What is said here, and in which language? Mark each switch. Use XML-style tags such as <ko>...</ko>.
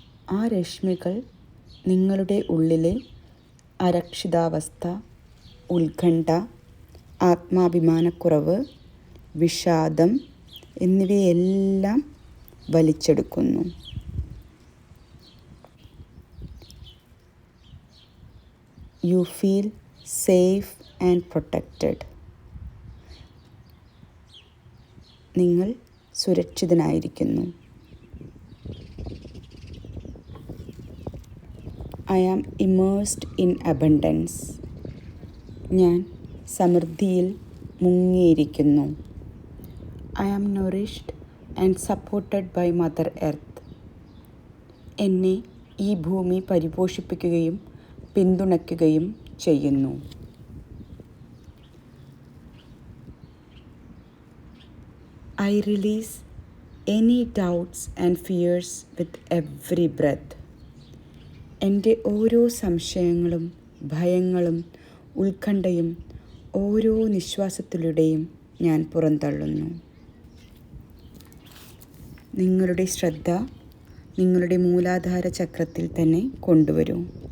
<ml>ആ രശ്മികൾ നിങ്ങളുടെ ഉള്ളിലെ അരക്ഷിതാവസ്ഥ, ഉത്കണ്ഠ, ആത്മാഭിമാനക്കുറവ്, വിഷാദം എന്നിവയെല്ലാം വലിച്ചെടുക്കുന്നു.</ml> <en>You feel safe and protected.</en> <ml>നിങ്ങൾ സുരക്ഷിതനായിരിക്കുന്നു.</ml> <en>I am immersed in abundance.</en> <ml>ഞാൻ സമൃദ്ധിയിൽ മുങ്ങിയിരിക്കുന്നു.</ml> <en>I am nourished and supported by Mother Earth.</en> <ml>എന്നെ ഈ ഭൂമി പരിപോഷിപ്പിക്കുകയും പിന്തുണയ്ക്കുകയും ചെയ്യുന്നു.</ml> <en>I release any doubts and fears with every breath.</en> <ml>എൻ്റെ ഓരോ സംശയങ്ങളും ഭയങ്ങളും ഉത്കണ്ഠയും ഓരോ നിശ്വാസത്തിലൂടെയും ഞാൻ പുറന്തള്ളുന്നു. നിങ്ങളുടെ ശ്രദ്ധ നിങ്ങളുടെ മൂലാധാര ചക്രത്തിൽ തന്നെ കൊണ്ടുവരൂ.</ml>